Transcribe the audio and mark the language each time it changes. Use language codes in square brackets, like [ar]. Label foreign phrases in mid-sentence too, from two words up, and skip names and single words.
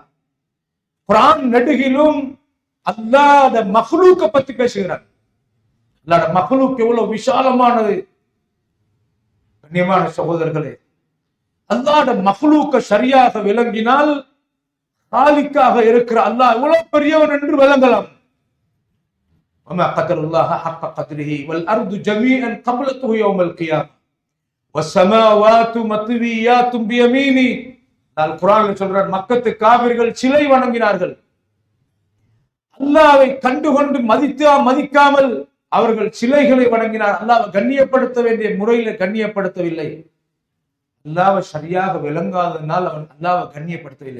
[ta] குர்ஆன் நெடுகிலும் அல்லாஹ்த மக்லூக்க பத்தி பேசுகிறார். அல்லாஹ்ட மக்லூக் எவ்வளவு விசாலமானது. கண்ணியமான சகோதரர்களே, அல்லாஹ்ட மக்லூக்க சரியாக விளங்கினால் காலிக்காக இருக்கிற அல்லாஹ் எவ்வளவு பெரியவன் என்று விளங்கலாம். [ar] وما قدر الله حق قدره والارض جميعا قبلته يوم القيامه والسماوات مطويات بيمينه. [ta] குர்ஆன்ல சொல்றார், மக்கத்து காபிர்கள் சிலை வணங்கினார்கள். அல்லாஹ்வை கண்டுகொண்டு மதிக்காமல் அவர்கள் சிலைகளை வணங்கினார். அல்லாஹ்வை கண்ணியப்படுத்த வேண்டிய முறையில கண்ணியப்படுத்தவில்லை. அல்லாஹ்வை சரியாக விளங்காதனால் அவன் அல்லாஹ்வை கண்ணியப்படுத்தவில்லை.